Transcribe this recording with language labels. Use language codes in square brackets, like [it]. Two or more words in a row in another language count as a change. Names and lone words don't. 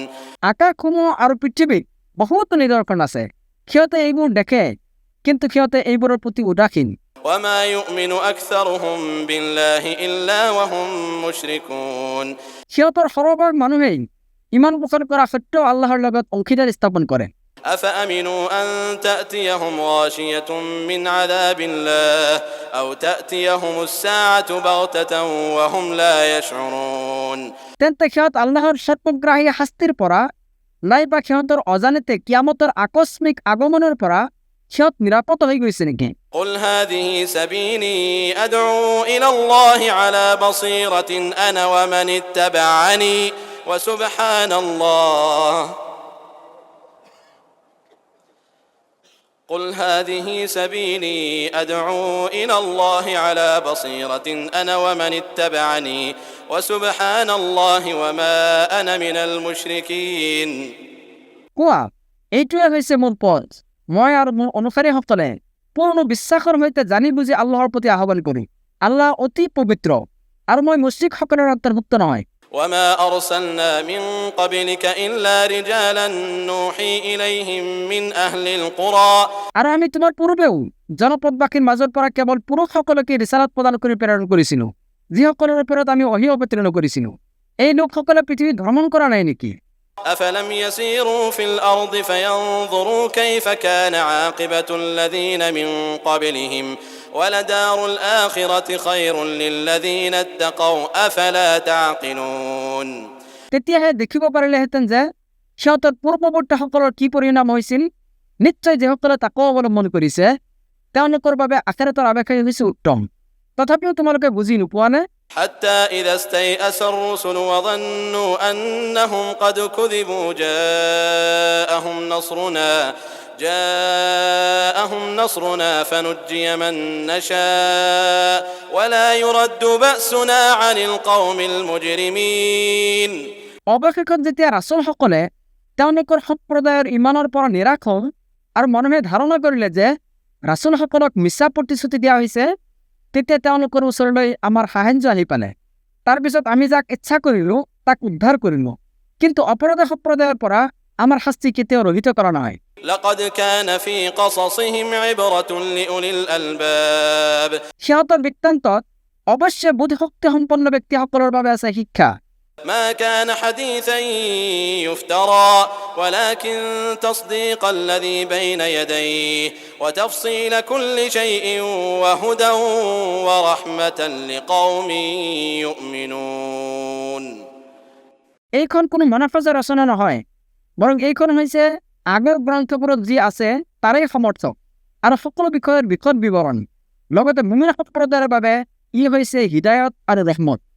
[as] আকাশসমূহ আৰু পৃথিৱীত বহুতো নিদৰ্শন আছে, সিহঁতে এইবোৰ দেখে কিন্তু সিহঁতে এইবোৰৰ প্ৰতি উদাসীন। [ar] وما يؤمن أكثرهم بالله إلا وهم مشركون [as] সিহঁতৰ সৰহভাগ মানুহেই ইমান পোষণ কৰা সত্ত্বেও আল্লাহৰ লগত অংশীদাৰ স্থাপন কৰে। [ar] أفأمنوا أن تأتيهم غاشية من عذاب الله أو تأتيهم الساعة بغتة وهم لا يشعرون [as] তেন্তে সিহঁত আল্লাহৰ সৰ্বগ্ৰাহী শাস্তিৰ পৰা নাইবা সিহঁতৰ অজানিতে কিয়ামতৰ আকস্মিক আগমনৰ পৰা সিহঁত নিৰাপদ হৈ গৈছে নেকি? [ar] قل هذه سبيلي أدعو إلى الله على بصيرة أنا ومن اتبعني وسبحان الله قل هذه سبيلي أدعو إلى الله على بصيرة أنا ومن اتبعني وسبحان الله وما أنا من المشركين [as] কোৱা, এইটোৱে হৈছে মোৰ পথ, মই আৰু মোৰ অনুসাৰীসকলে পূৰ্ণ বিশ্বাসৰ সৈতে জানি বুজি আল্লাহৰ প্ৰতি আহ্বান কৰোঁ। আল্লাহ অতি পবিত্ৰ আৰু মই মুশ্ৰিকসকলৰ অন্তৰ্ভুক্ত নহয়। [ar] وما أرسلنا من قبلك إلا رجالا نوحي إليهم من أهل القرى [as] আৰু আমি তোমাৰ পূৰ্বেও জনপদবাসীৰ মাজৰ পৰা কেৱল পুৰুষসকলকে ৰিচালাত প্ৰদান কৰি প্ৰেৰণ কৰিছিলোঁ, যিসকলৰ ওপৰত আমি ওহী অৱতীৰ্ণ কৰিছিলোঁ। এই লোকসকলে পৃথিৱী ভ্ৰমণ কৰা নাই নেকি? [ar] أفلم يسيروا في الأرض فينظروا كيف كان عاقبة الذين من قبلهم ولدار الآخرة خير للذين اتقوا أفلا تعقلون [as] তেতিয়াহে দেখিব পাৰিলেহেঁতেন যে সিহঁতৰ পূৰ্বৱৰ্তীসকলৰ কি পৰিণাম হৈছিল। নিশ্চয় যিসকলে তাকো অৱলম্বন কৰিছে তেওঁলোকৰ বাবে আখিৰাতৰ আৱেশাই হৈছে উত্তম। তথাপিও তোমালোকে বুজি নোপোৱানে? [ar] حتى إذا استيأس الرسل وظنوا أنهم قد كذبوا جاءهم نصرنا فنجي من نشاء ولا يرد بأسنا عن القوم المجرمين [as] অৱশেষত যেতিয়া ৰাছুলসকলে তেওঁলোকৰ সম্প্ৰদায়ৰ ইমানৰ পৰা নিৰাশ হ'ল আৰু মানুহে ধাৰণা কৰিলে যে ৰাছুলসকলক মিছা প্ৰতিশ্ৰুতি দিয়া হৈছে, তেতিয়া তেওঁলোকৰ ওচৰলৈ আমাৰ সাহায্য আহি পালে। তাৰপিছত আমি যাক ইচ্ছা কৰিলোঁ তাক উদ্ধাৰ কৰিলোঁ, কিন্তু অপৰাধী সম্প্ৰদায়ৰ পৰা আমাৰ শাস্তি কেতিয়াও ৰহিত কৰা নহয়। [ar] لقد كان في قصصهم عبرة لأولي الألباب [as] সিহঁতৰ বৃত্তান্তত অৱশ্যে বুদ্ধিশক্তি সম্পন্ন ব্যক্তিসকলৰ বাবে আছে শিক্ষা। [ar] ما كان حديثا يفترى ولكن تصديق الذي بين يديه وتفصيل كل شيء وهدى ورحمة لقوم يؤمنون [as] এইখন কোনো মনাফজৰ ৰচনা নহয়, বৰং এইখন হৈছে আগৰ গ্ৰন্থবোৰত যি আছে তাৰেই সমৰ্থক আৰু সকলো বিষয়ৰ বিশদ বিৱৰণ। লগতে মুমিন সম্প্ৰদায়ৰ বাবে ই হৈছে হিদায়ত আৰু ৰহমত।